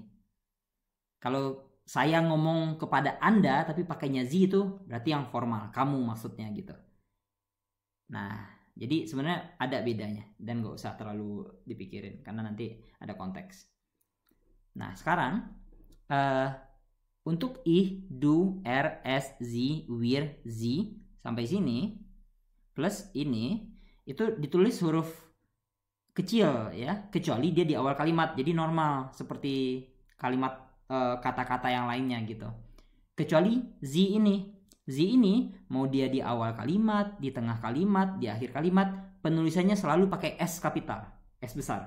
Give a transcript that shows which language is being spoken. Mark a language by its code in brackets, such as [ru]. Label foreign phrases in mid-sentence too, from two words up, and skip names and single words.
[id] Kalau saya ngomong kepada Anda tapi pakainya sie itu berarti yang formal, kamu maksudnya gitu. Nah, jadi sebenarnya ada bedanya dan gak usah terlalu dipikirin karena nanti ada konteks. Nah, sekarang untuk [de] ich, du, er, es, sie, wir, sie [id] sampai sini plus ini itu ditulis huruf kecil ya, kecuali dia di awal kalimat. Jadi normal seperti kalimat kata-kata yang lainnya gitu. Kecuali sie ini. Sie ini mau dia di awal kalimat, di tengah kalimat, di akhir kalimat, penulisannya selalu pakai S kapital, S besar.